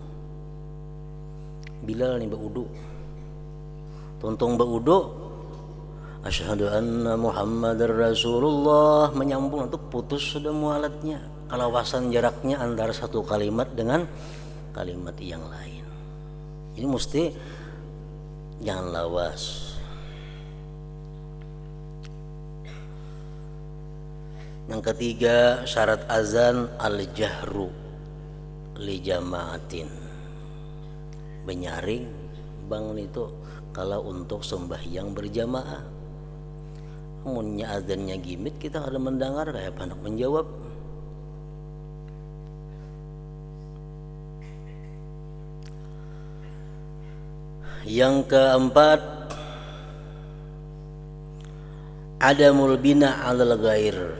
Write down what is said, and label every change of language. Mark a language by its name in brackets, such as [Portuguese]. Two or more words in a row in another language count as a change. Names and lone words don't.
[Banjar] Bilal ni baudu, tontong baudu, [Arabic] أشهد أن محمدا رسول الله, [Banjar] menyambung itu putus sudah mualatnya, kalawasan jaraknya antara satu kalimat dengan kalimat yang lain. Ini mesti jangan lawas. [Indonesian] Yang ketiga syarat azan [Arabic] الجهر لجماعة, [Banjar] benyaring bang itu kalau untuk sembahyang berjamaah. Amunnya azannya gimit, kita kada mendengar kayak hendak menjawab. [Indonesian] Yang keempat [Arabic] عدم البناء على الغير.